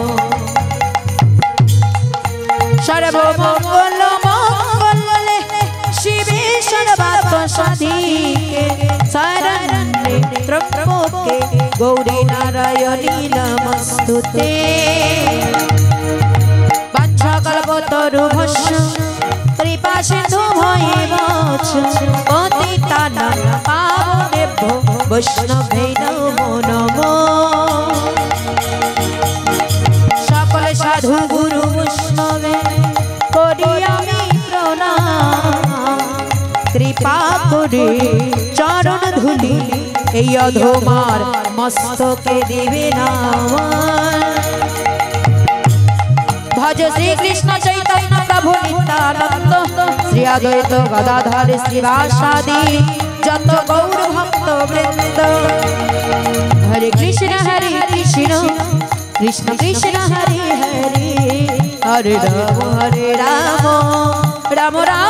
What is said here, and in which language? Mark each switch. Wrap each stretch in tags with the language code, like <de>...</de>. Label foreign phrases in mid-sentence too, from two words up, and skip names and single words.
<sa>सर्वमंगल मंगले शिवे सर्वार्थ साधिके शरण्ये त्र्यंबके गौरी नारायणी नमस्तुते। वाञ्छाकल्पतरुभ्यश्च कृपा सिन्धुभ्येव च पतितानां पावनेभ्यो वैष्णवेभ्यो नमो नमः।</sa> <bn>সকল সাধু গুরু বৈষ্ণবে করি আমি প্রণাম কৃপা করে চরণ ধূলি এই অধমার মস্তকে দিবে নাম।</bn> <sa>भज श्री कृष्ण चैतन्य प्रभु नित्यानंद श्री अद्वैत गदाधर श्रीवासादि जत गौर भक्त वृंद। हरे कृष्ण कृष्ण कृष्ण हरे हरे हरे राम राम</sa>